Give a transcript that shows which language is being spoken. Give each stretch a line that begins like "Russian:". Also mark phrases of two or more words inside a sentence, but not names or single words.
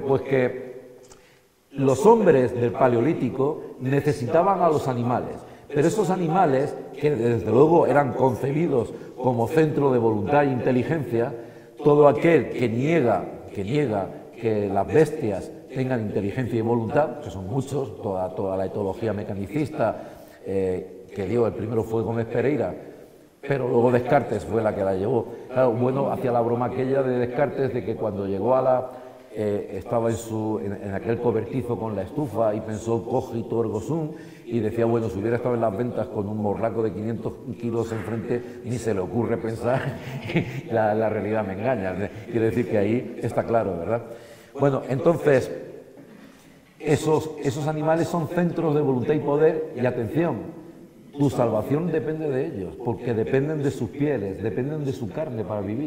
Spanish: Pues que los hombres del Paleolítico necesitaban a los animales, pero esos animales, que desde luego eran concebidos como centro de voluntad e inteligencia, todo aquel que niega que las bestias tengan inteligencia y voluntad, que son muchos, toda la etología mecanicista, que dio, el primero fue Gómez Pereira, pero luego Descartes fue la que la llevó. Claro, Bueno hacía la broma aquella de Descartes de que cuando llegó estaba en aquel cobertizo con la estufa y pensó
Latin: cogito ergo sum,
Spanish: y decía, bueno, si hubiera estado en las ventas con un morraco de 500 kilos enfrente, ni se le ocurre pensar, la realidad me engaña. Quiere decir que ahí está claro, ¿verdad? Bueno, entonces, esos animales son centros de voluntad y poder, y atención, tu salvación depende de ellos, porque dependen de sus pieles, dependen de su carne para vivir.